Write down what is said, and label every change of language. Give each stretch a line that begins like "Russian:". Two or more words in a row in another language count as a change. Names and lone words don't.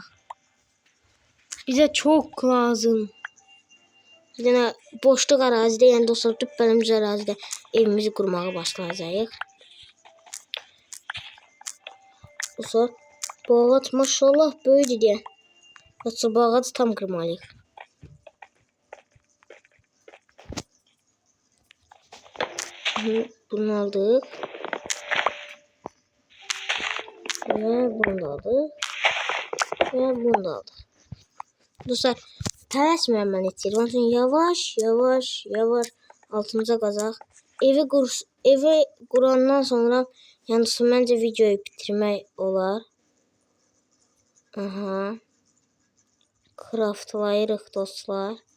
Azerbaijani: Bizə çox lazım. Yəni boşluq ərazidə, yəni dostlar düppəlimiz ərazidə evimizi qurmağa başlayacağıq. Dostlar, bu ağac maşallah böyüdür deyə. Dostlar, bu ağacı tam qırmalıyıq.
Turkish: Bunu aldık. Ve bunu da aldık. Ve bunu da aldık.
Azerbaijani: Dostlar, tələsməyəm mən heç yeri. Onun üçün yavaş altımıza qazaq. Evi qurandan sonra yəni dostlar, məncə videoyu bitirmək olar. Craftlayırıq dostlar.